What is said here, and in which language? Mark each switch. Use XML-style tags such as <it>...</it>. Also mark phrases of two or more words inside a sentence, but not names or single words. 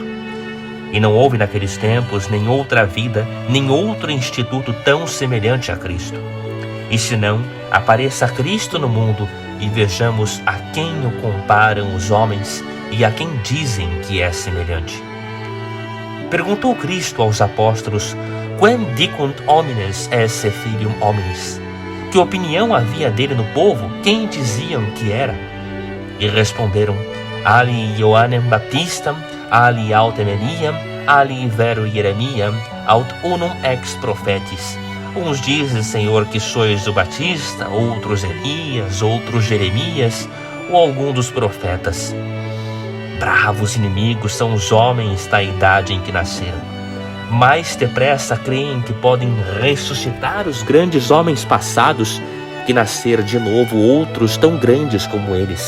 <pt>E não houve naqueles tempos nem outra vida, nem outro instituto tão semelhante a Cristo. E se não, apareça Cristo no mundo e vejamos a quem o comparam os homens e a quem dizem que é semelhante. Perguntou Cristo aos apóstolos:</pt> <la>Quem dicunt homines esse filium hominis?</la> <pt>Que opinião havia dele no povo? Quem diziam que era? E responderam:</pt> <la>Ali Ioannem Baptistam, ali autem Eliam, ali vero Jeremiam, aut unum ex prophetis.</la> <pt>Uns dizem, Senhor, que sois o Batista, outros Elias, outros Jeremias, ou algum dos profetas. Bravos inimigos são os homens da idade em que nasceram. Mais depressa creem que podem ressuscitar os grandes homens passados que nascer de novo outros tão grandes como eles.</pt>